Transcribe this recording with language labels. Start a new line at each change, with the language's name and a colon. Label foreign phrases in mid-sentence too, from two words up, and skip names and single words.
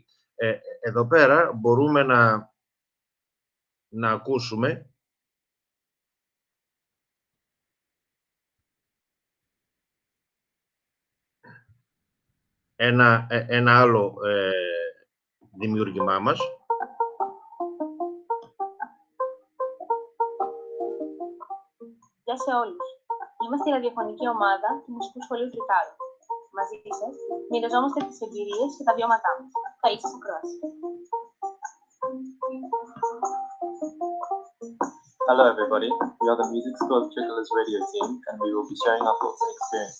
Greek: Εδώ πέρα μπορούμε να ακούσουμε ένα άλλο δημιούργημά μας. Γεια σε όλους. Είμαστε η ραδιοφωνική ομάδα του Μουσικού Σχολείου Τρικάλου. Μαζί σας μοιραζόμαστε τις εμπειρίες και τα βιώματά μας. Θα είσαι ακρόαση.
English: Hello everybody, we are the Music School of Trikala's radio team and we will be sharing our thoughts and experience.